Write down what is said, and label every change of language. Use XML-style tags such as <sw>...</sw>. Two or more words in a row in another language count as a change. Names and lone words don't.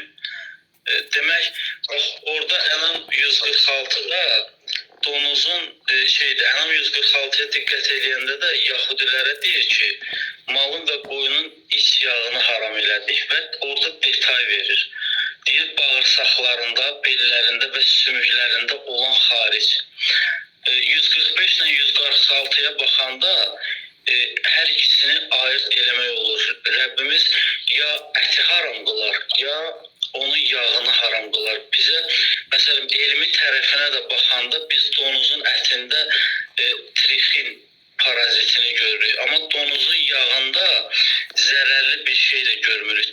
<az>Demek orada Enam 146'da donuzun Enam 146'ya dikkat edilende de Yahudilərə deyir ki malın ve qoyunun iç yağını haram elədik ve orada detay verir. Deyir bağırsaqlarında, bellərində ve sümüklərində olan haric. 145 ile 146'ya bakanda her ikisini ayırt eləmək olur. Rabbimiz ya əti haram qılar, ya onun yağını haram qılar. Bizə məsələn elmi tərəfinə də baxanda biz donuzun ətində trifin parazitini görürük. Amma donuzun yağında zərərli bir şey də görmürük.</az>